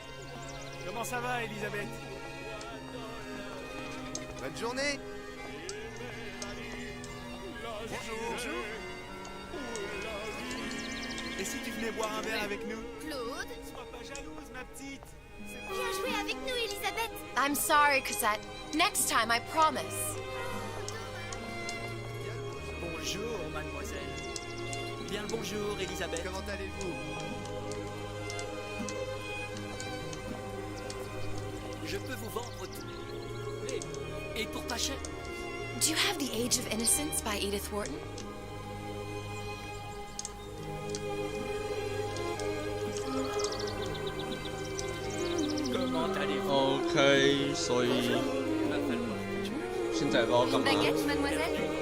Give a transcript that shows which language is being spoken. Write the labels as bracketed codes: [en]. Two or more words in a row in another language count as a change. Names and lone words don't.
[fr] Comment ça va, Elisabeth? Bonne journée. Bonjour. Et si tu venais boire un verre avec nous? Claude. Sois pas jalouse, ma petite. Viens jouer avec nous, Elisabeth. [en] I'm sorry, Cosette. Next time, I promise. [fr] Bonjour, mademoiselle. Bien le bonjour, Elisabeth. Comment allez-vous? Je peux vous vendre tout. Et pour pas cher. [en] Do you have The Age of Innocence by Edith Wharton? [fr] Comment allez-vous? [zh] OK， 所以现在不知道干嘛。 [fr] Baguette, mademoiselle.